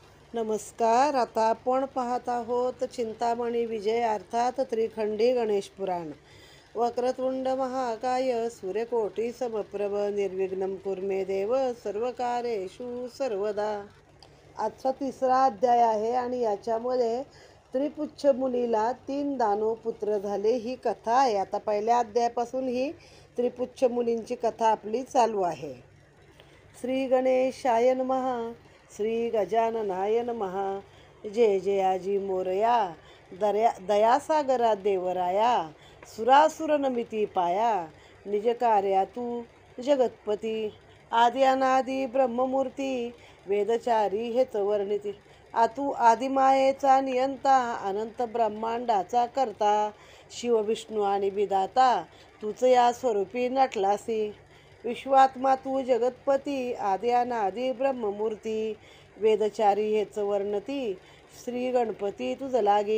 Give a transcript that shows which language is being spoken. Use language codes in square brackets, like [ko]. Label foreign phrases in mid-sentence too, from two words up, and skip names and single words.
[mr] नमस्कार. आता आपण पाहत आहोत चिंतामणी विजय अर्थात त्रिखंडी गणेश पुराण. [sa] वक्रतुंड महाकाय सूर्यकोटी समप्रभ निर्विघ्नं कुर्मे देव सर्वकार्येषु सर्वदा. [mr] आजचा तिसरा अध्याय आहे आणि याच्यामध्ये त्रिपुच्छ मुनीला 3 दानव पुत्र झाले ही कथा आहे. आता पहिल्या अध्यायापासून ही त्रिपुच्छ मुनींची कथा आपली चालू आहे. [sa] श्री गणेशाय नमः. श्री गजाननाय नमः. [mr] जय जयाजी मोरया. दयासागरा देवराया. सुरासुर नमिती पाया. निज कार्या तू जगतपती. आदि अनादि ब्रह्ममूर्ती. वेदचारी हेच वर्णिती. आतू आदिमायेचा नियंता. अनंत ब्रह्मांडाचा करता. शिव विष्णू आणि विधाता. तूच या स्वरूपी नटलासी. विश्वात्मा तू जगतपती. आदि अनादि ब्रह्ममूर्ती. वेदचारी हेच वर्णती. श्री गणपती तुझ लागी.